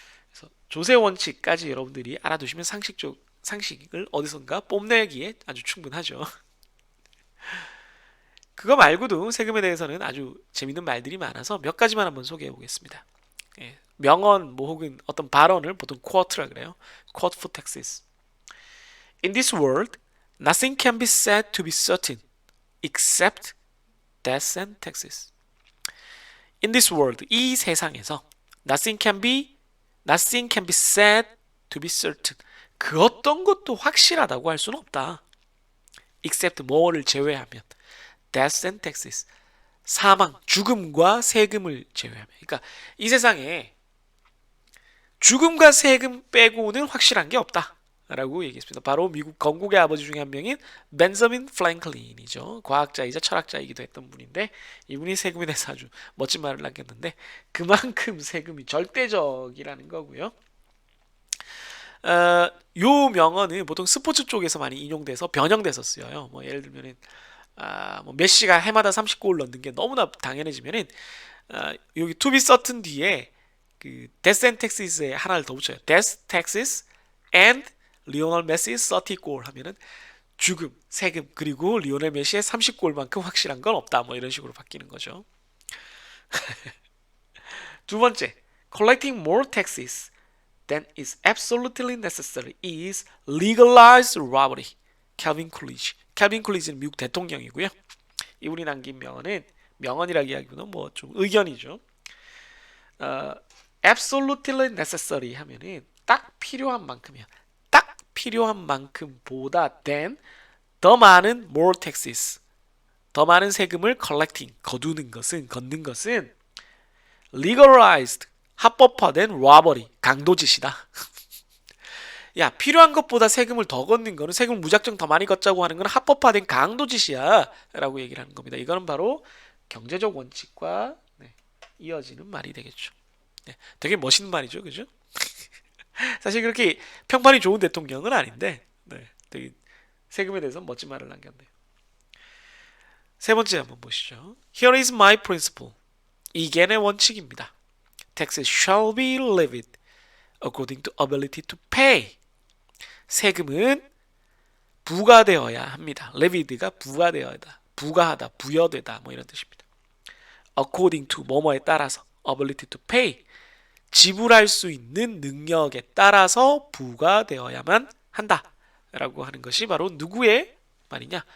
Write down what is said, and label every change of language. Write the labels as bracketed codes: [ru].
[ko] 그래서 조세 원칙까지 여러분들이 알아두시면 상식을 어디선가 뽐내기에 아주 충분하죠. 그거 말고도 세금에 대해서는 아주 재밌는 말들이 많아서 몇 가지만 한번 소개해 보겠습니다. 예, 명언 뭐 혹은 어떤 발언을 보통 [en] quote [ko] 라 그래요. [en] quote for taxes. In this world, nothing can be said to be certain except death and taxes. In this world, [ko] 이 세상에서 [en] nothing can be said to be certain. [ko] 그 어떤 것도 확실하다고 할 수는 없다. [en] except [ko] 뭐를 제외하면 [en] death and taxes. [ko] 사망, 죽음과 세금을 제외하면. 그러니까 이 세상에 죽음과 세금 빼고는 확실한 게 없다. 라고 얘기했습니다. 바로 미국 건국의 아버지 중에 한 명인 벤저민 플랭클린이죠. 과학자이자 철학자이기도 했던 분인데 이분이 세금에 대해서 아주 멋진 말을 남겼는데 그만큼 세금이 절대적이라는 거고요. 요 명언은 보통 스포츠 쪽에서 많이 인용돼서 변형돼서 쓰여요. 뭐 예를 들면은 뭐 메시가 해마다 30골 넣는 게 너무나 당연해지면은 여기 [en] to be certain [ko] 뒤에 그 [en] death and taxes [ko] 에 하나를 더 붙여요. [en] death, taxes and [ko] 리오넬 메시 30골 하면은 죽음, 세금 그리고 리오넬 메시의 30골만큼 확실한 건 없다. 뭐 이런 식으로 바뀌는 거죠. 두 번째, [en] collecting more taxes than is absolutely necessary is legalized robbery. [ko] 캘빈 쿨리지. 캘빈 쿨리지는 미국 대통령이고요. 이분이 남긴 명언은 명언이라기보다는 뭐 좀 의견이죠. [en] absolutely necessary [ko] 하면은 딱 필요한 만큼이야. 딱 필요한 만큼보다 than 더 많은 [en] more taxes. [ko] 더 많은 세금을 collecting 걷는 것은 legalized 합법화된 robbery 강도짓이다. 야, 필요한 것보다 세금을 더 걷는 거는 세금을 무작정 더 많이 걷자고 하는 건 합법화된 강도짓이야 라고 얘기를 하는 겁니다. 이거는 바로 경제적 원칙과 이어지는 말이 되겠죠. 되게 멋있는 말이죠. 그죠? 사실 그렇게 평판이 좋은 대통령은 아닌데 되게 세금에 대해서 멋진 말을 남겼네요. 세 번째 한번 보시죠. [en] Here is my principle. [ko] 이게 내 원칙입니다. [en] Taxes shall be levied according to ability to pay. [ko] 세금은 부과되어야 합니다. levied가 부과하다, 부여되다 뭐 이런 뜻입니다. [en] according to [ko] 뭐뭐에 따라서 [en] ability to pay [ko] 지불할 수 있는 능력에 따라서 부과되어야만 한다 라고 하는 것이 바로 누구의 말이냐?